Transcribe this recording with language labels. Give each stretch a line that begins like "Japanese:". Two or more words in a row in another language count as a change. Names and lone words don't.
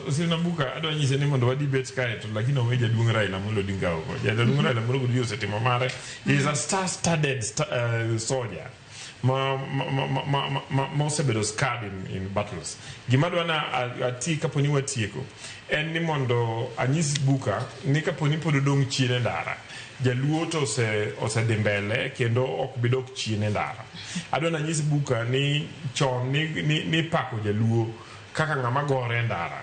Luo (Kenya and Tanzania): osina buka adwa nyise ni mondo wadi bet kae to lakini owe jaduong' Raila Amolo Odinga oko. Jaduong' Raila Amolo Odinga osetimo mare.
English: He is a star-studded soldier. Mosebedo scarred in battles.
Luo (Kenya and Tanzania): Gimadwana ati kaponi watieko. En ni mondo anyis buka ni kaponi pod odong' chien e ndara. Jaluo to ose mbele kendo ok bidok chien e ndara. Adwana anyis buka ni chon ni pako Jaluo kaka ng'ama gore ndara.